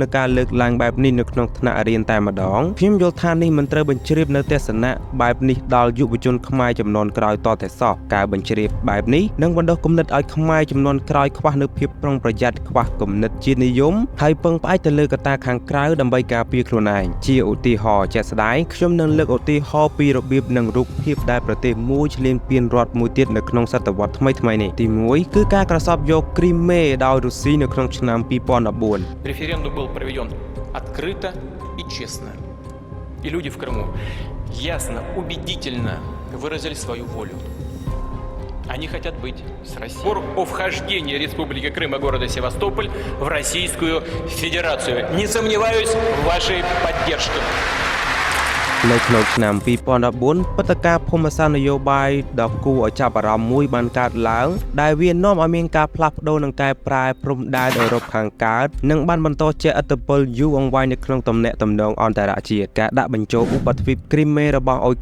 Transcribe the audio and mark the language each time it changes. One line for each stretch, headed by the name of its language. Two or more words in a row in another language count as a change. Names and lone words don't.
Khmer: នឹងការលើកឡើងបែបនេះនៅក្នុងថ្នាក់រៀនតែម្ដងខ្ញុំយល់ថានេះមិនត្រូវបញ្ជ្រាបនៅទស្សនៈបែបនេះដល់យុវជនខ្មែរចំនួនក្រោយតតែសោះការបញ្ជ្រាបបែបនេះនឹងបណ្ដុះគំនិតឲ្យខ្មែរចំនួនក្រោយខ្វះនៅភាពប្រុងប្រយ័ត្នខ្វះគំនិតជាតិនិយមហើយពឹងផ្អែកទៅលើកត្តាខាងក្រៅដើម្បីការពារខ្លួនឯងជាឧទាហរណ៍ជាក់ស្ដែងខ្ញុំនឹងលើកឧទាហរណ៍ពីរបៀបនិងរូបភាពដែលប្រទេសមួយឈ្លានពានរដ្ឋមួយទៀតនៅក្នុងសតវត្សថ្មីនេះទី1គឺការក្រសោបយកគ្រីមេដោយរុស្ស៊ីនៅក្នុងឆ្នាំ2014
Russian: Референдум был проведен открыто и честно. И люди в Крыму ясно, убедительно выразили свою волю. Они хотят быть с Россией. О вхождении Республики Крым и города Севастополь в Российскую Федерацию. Не сомневаюсь в вашей поддержке.
Khmer: នៅក្នុងឆ្នាំ2014ព្រឹត្តិការណ៍ភូមិសាស្ត្រនយោបាយដ៏គួរឲ្យចាប់អារម្មណ៍មួយបានកើតឡើងដែលវានាំឲ្យមានការផ្លាស់ប្ដូរនិងកែប្រែព្រំដែនអឺរ៉ុបខាងកើតនិងបានបន្តជះឥទ្ធិពលយូរអង្វែងនៅក្នុងទំនាក់ទំនងអន្តរជាតិការដាក់បញ្ចូលឧបទ្វីបគ្រីមេរបស់អ៊ុយ